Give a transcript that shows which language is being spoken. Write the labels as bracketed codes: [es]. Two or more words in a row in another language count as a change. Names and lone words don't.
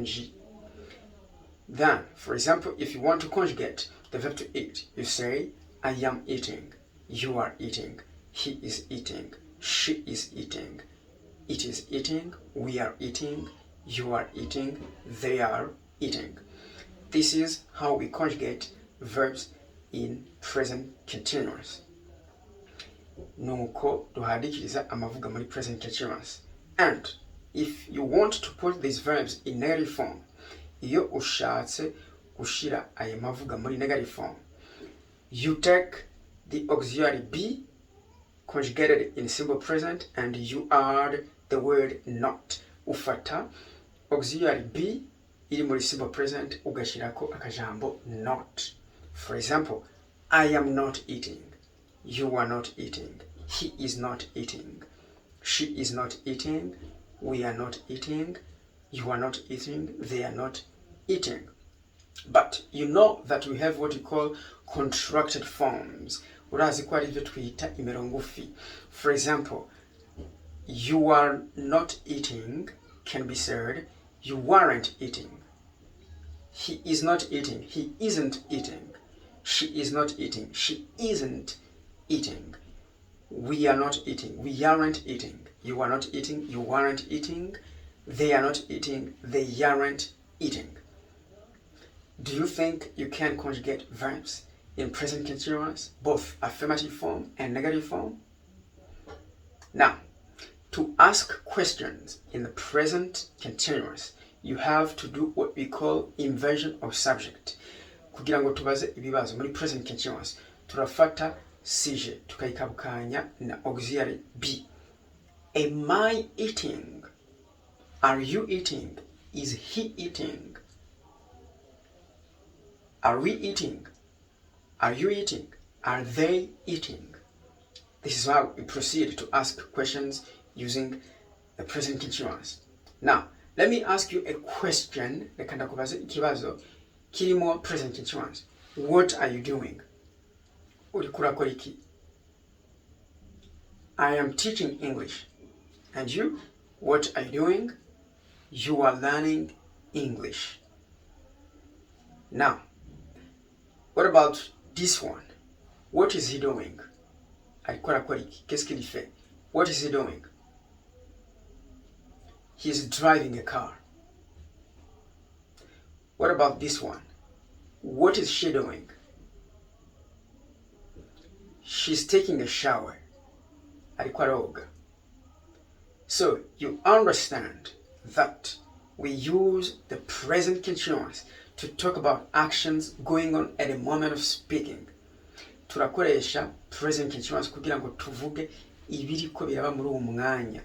[en] Then, for example, if you want to conjugate the verb to eat, you say, I am eating, you are eating, he is eating, she is eating, it is eating, we are eating, you are eating, they are eating. This is how we conjugate verbs in present continuous. [rn] Nuko duhadikiriza amavuga muri [en] present continuous. And if you want to put these verbs in negative form, [rn] iyo ushatse gushira aya mavuga muri [en] negative form, you take the auxiliary be conjugated in simple present and you add the word not. [rn] Ufata [en] auxiliary be [rn] iri muri [en] simple present [rn] ugashirako akajambo not. [en] For example, I am not eating, you are not eating, he is not eating, she is not eating, we are not eating, you are not eating, they are not eating. But you know that we have what we call contracted forms. [rn] Urazi ko ari byo twita imirongufi. [en] For example, you are not eating can be said, you weren't eating. He is not eating, he isn't eating. She is not eating, she isn't eating. We are not eating, we aren't eating. You are not eating, you weren't eating. They are not eating, they aren't eating. Do you think you can conjugate verbs in present continuous, both affirmative form and negative form? Now, to ask questions in the present continuous, you have to do what we call inversion of subject. [rn] Kugira ngo tubaze ibibazo muri [en] present continuous, [rn] turafata sije tukayikabukanya na [en] auxiliary be. Am I eating? Are you eating? Is he eating? Are we eating? Are you eating? Are they eating? This is how we proceed to ask questions using the present continuous. Now, let me ask you a question. [rn] Reka ndakubaze ikibazo kirimo [en] present continuous. What are you doing? [rn] Uriko urakora iki? [en] I am teaching English. And you? What are you doing? You are learning English. Now, what about this one? What is he doing? [rn] Ariko arakora iki? [fr] Qu'est-ce qu'il fait? [en] What is he doing? He is driving a car. What about this one? What is she doing? She's taking a shower. [rn] Ariko aroga. [en] So you understand that we use the present continuous to talk about actions going on at the moment of speaking. [rn] Turakoresha [en] present continuous [rn] kugira ngo tuvuge ibiriko biraba muri uwo mwanya.